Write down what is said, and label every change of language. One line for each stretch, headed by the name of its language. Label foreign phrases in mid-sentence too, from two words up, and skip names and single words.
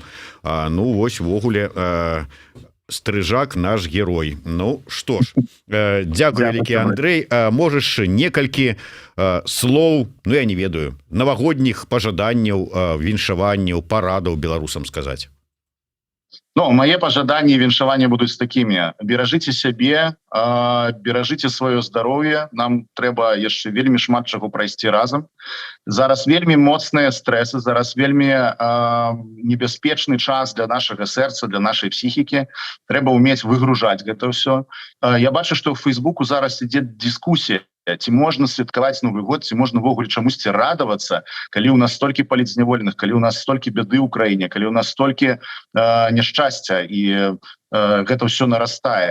Belarusian: Ну вось ввогуле Стрыжак наш герой. Ну што ж, дзякуй вялікі, Андрэй. Можаш некалькі слоў, ну я не ведаю, навагодніх пажаданняў, віншаванняў, парадаў беларусам сказаць? Ну,
Russian: мои пожадания и віншавания будут такими. Бережите себе, бережите свое здоровье.
Belarusian: Нам треба яшчэ вельмі шмат чаго прайсці разом. Зараз вельмі моцныя стresсы, зараз вельмі небяспечны час для нашага сэрца, для нашай психікі. Трэба уметь выгружаць гэта ўсё. Я бачу, што ў Фейсбуку зараз ідзе дыскусія, ці можна святкаваць Новы год, ці можна ввогуле чамусьці радавацца, калі ў нас столькі палітзняволеных, калі ў нас столькі бяды ў краіне, калі ў нас столькі няшчасця і гэта ўсё нарастае.